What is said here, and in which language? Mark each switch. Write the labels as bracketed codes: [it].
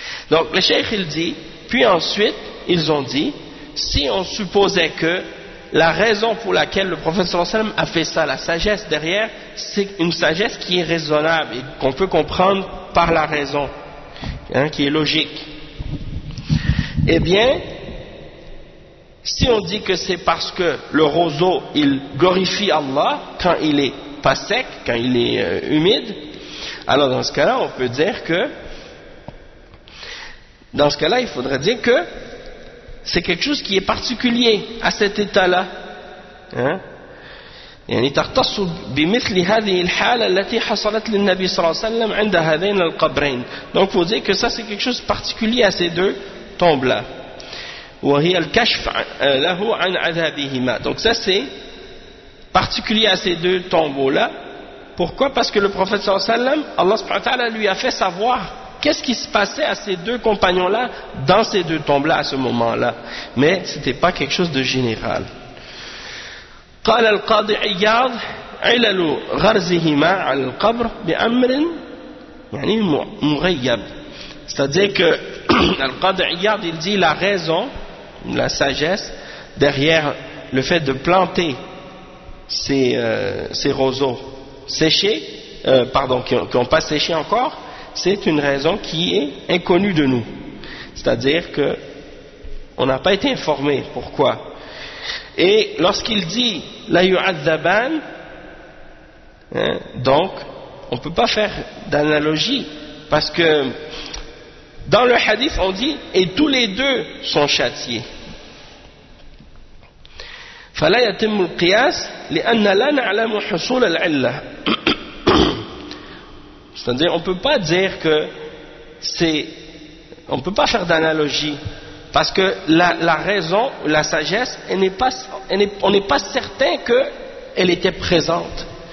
[fr] Donc le cheikh il dit, puis ensuite ils ont dit, si on supposait que la raison pour laquelle le prophète sallallahu alayhi wa sallam a fait ça, la sagesse derrière, c'est une sagesse qui est raisonnable et qu'on peut comprendre par la raison, hein, qui est logique, eh bien si on dit que c'est parce que le roseau, il glorifie Allah quand il n'est pas sec, quand il est humide, alors dans ce cas-là, on peut dire que Dans ce cas-là, il faudrait dire que c'est quelque chose qui est particulier à cet état-là. Hein? [ar] يعني تختص بمثل هذه الحالة التي حصلت للنبي صلى الله عليه وسلم عند هذين القبرين. [fr] Donc vous dites que ça c'est quelque chose de particulier à ces deux tombes-là. [ar] وهي الكشف له عن عذابهما. [fr] Donc ça c'est particulier à ces deux tombeaux-là. Pourquoi? Parce que le prophète صلى الله عليه وسلم, Allah سبحانه وتعالى lui a fait savoir qu'est-ce qui se passait à ces deux compagnons-là dans ces deux tombes-là à ce moment-là. Mais ce n'était pas quelque chose de général. [ar] قال القاضي عياض علل غرزهما على القبر بأمر يعني مغيب. [fr] C'est-à-dire que le قاضي عياض il dit la raison, la sagesse derrière le fait de planter ces roseaux séchés, pardon, qui n'ont pas séché encore, c'est une raison qui est inconnue de nous. C'est-à-dire que on n'a pas été informé pourquoi. Et lorsqu'il dit [ar] la yu'adhaban, [fr] donc on ne peut pas faire d'analogie parce que dans le hadith on dit et tous les deux sont châtiés. [ar] فلا يتم القياس لأن لا نعلم حصول العلة. [fr] C'est-à-dire on ne peut pas dire que c'est, on ne peut pas faire d'analogie. Parce que la raison, la sagesse, on n'est pas certain qu'elle était présente.